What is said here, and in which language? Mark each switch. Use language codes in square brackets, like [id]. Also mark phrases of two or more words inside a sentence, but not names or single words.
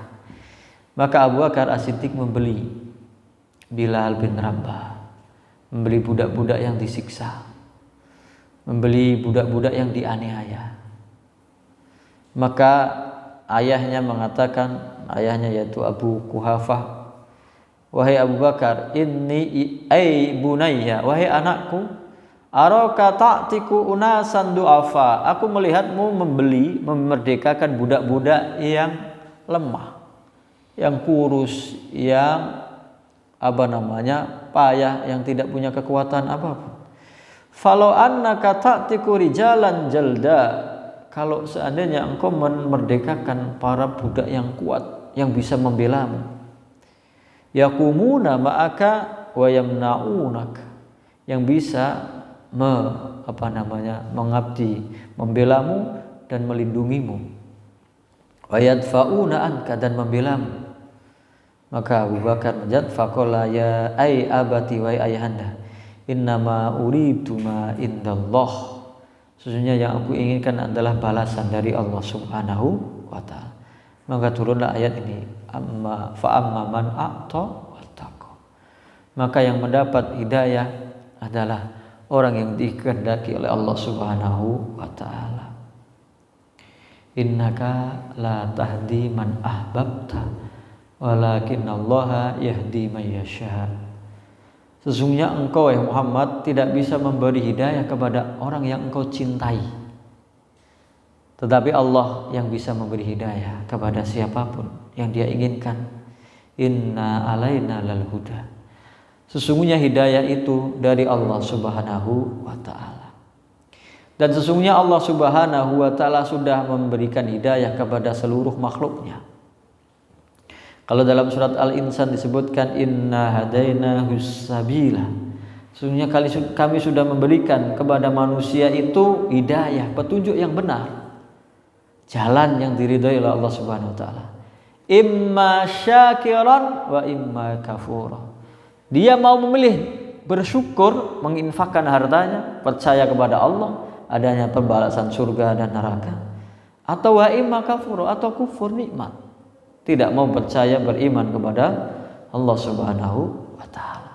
[id] Maka Abu Bakar As-Siddiq membeli Bilal bin Rabah, membeli budak-budak yang disiksa, membeli budak-budak yang dianiaya. Maka ayahnya mengatakan, ayahnya yaitu Abu Quhafah, wahai Abu Bakar, [ar] إني أي بني, [id] wahai anakku, [ar] أراك تعتق أناساً ضعفاء, [id] aku melihatmu membeli, memerdekakan budak-budak yang lemah, yang kurus, yang payah, yang tidak punya kekuatan apapun. [ar] فلو أنك تعتق رجالاً جلداً, [id] kalau seandainya engkau memerdekakan para budak yang kuat, yang bisa membelamu, [ar] يقومون معك ويمنعونك, [id] yang bisa mengabdi, membelamu dan melindungimu, [ar] ويدفعون عنك, [id] dan membelamu. Maka Abu Bakar menjawab, [ar] فقال يا أي أبت, [id] wa ayahanda, [ar] إنما أريد ما عند الله, [id] sesungguhnya yang aku inginkan adalah balasan dari Allah [ar] سبحانه وتعالى. [id] Maka turunlah ayat ini, [ar] أما فأما من أعطى واتقى. [id] maka yang mendapat hidayah adalah orang yang dikehendaki oleh Allah [ar] سبحانه وتعالى. إنك لا تهدي من أحببت ولكن الله يهدي من يشاء. [id] Sesungguhnya engkau ya Muhammad tidak bisa memberi hidayah kepada orang yang engkau cintai, tetapi Allah yang bisa memberi hidayah kepada siapapun yang Dia inginkan. [ar] إن علينا للهدى. [id] Sesungguhnya hidayah itu dari Allah [ar] سبحانه وتعالى. [id] Dan sesungguhnya Allah [ar] سبحانه وتعالى [id] sudah memberikan hidayah kepada seluruh makhluknya. Kalau dalam surat Al-Insan disebutkan [ar] إنا هديناه السبيل. [id] Sesungguhnya kami sudah memberikan kepada manusia itu hidayah, petunjuk yang benar. Jalan yang diridhai oleh Allah [ar] سبحانه وتعالى. إما شاكراً وإما كفوراً. [id] Dia mau memilih bersyukur, menginfakkan hartanya, percaya kepada Allah, adanya pembalasan surga dan neraka, atau [ar] وإما كفوراً, [id] atau kufur nikmat, tidak mau percaya beriman kepada Allah [ar] سبحانه وتعالى.